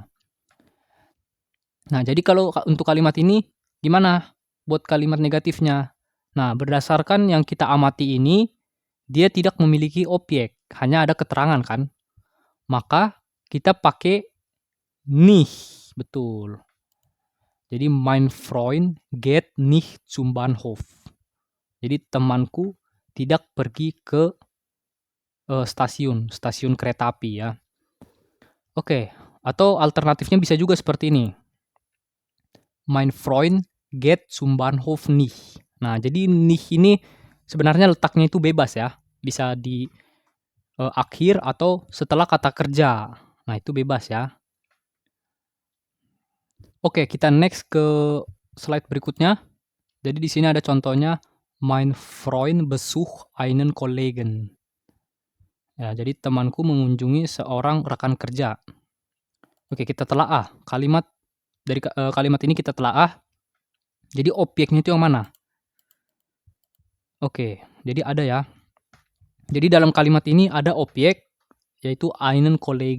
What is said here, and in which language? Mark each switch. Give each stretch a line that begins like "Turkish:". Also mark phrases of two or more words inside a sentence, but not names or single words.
Indonesian: Nah, jadi kalau untuk kalimat ini, gimana buat kalimat negatifnya? Nah, berdasarkan yang kita amati ini, dia tidak memiliki objek, hanya ada keterangan kan? Maka kita pakai nicht, betul. Jadi
German: mein Freund geht nicht zum Bahnhof.
Indonesian: Jadi temanku tidak pergi ke stasiun kereta api ya. Oke, atau alternatifnya bisa juga seperti ini.
German: Mein Freund geht zum Bahnhof nicht.
Indonesian: Nah, jadi nicht ini sebenarnya letaknya itu bebas ya. Bisa di akhir atau setelah kata kerja. Nah, itu bebas ya. Oke, kita next ke slide berikutnya. Jadi di sini ada contohnya
German: mein Freund besucht einen Kollegen.
Indonesian: Ya, jadi temanku mengunjungi seorang rekan kerja. Oke, kita telaah. Kalimat dari kalimat ini kita telaah. Jadi objeknya itu yang mana? Oke, jadi ada ya. Jadi dalam kalimat ini ada objek yaitu
German: einen Kollegen.